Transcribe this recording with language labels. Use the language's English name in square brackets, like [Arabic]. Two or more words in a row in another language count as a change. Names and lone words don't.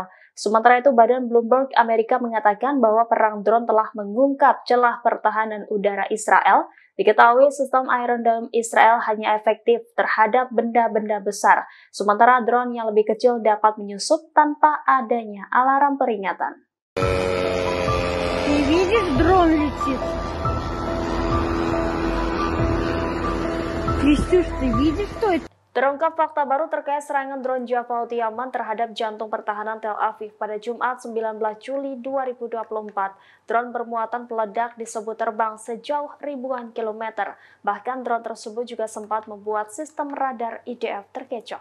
[Indonesian] Sementara itu, Badan Bloomberg Amerika mengatakan bahwa perang drone telah mengungkap celah pertahanan udara Israel. Diketahui sistem Iron Dome Israel hanya efektif terhadap benda-benda besar, sementara drone yang lebih kecil dapat menyusup tanpa adanya alarm peringatan. [Russian] Ты видишь, дрон летит? Крестюш, ты видишь, что это? [Indonesian] Terungkap fakta baru terkait serangan drone Java Houthi Yaman terhadap jantung pertahanan Tel Aviv pada Jumat 19 Juli 2024. Drone bermuatan peledak disebut terbang sejauh ribuan kilometer. Bahkan drone tersebut juga sempat membuat sistem radar IDF terkecoh.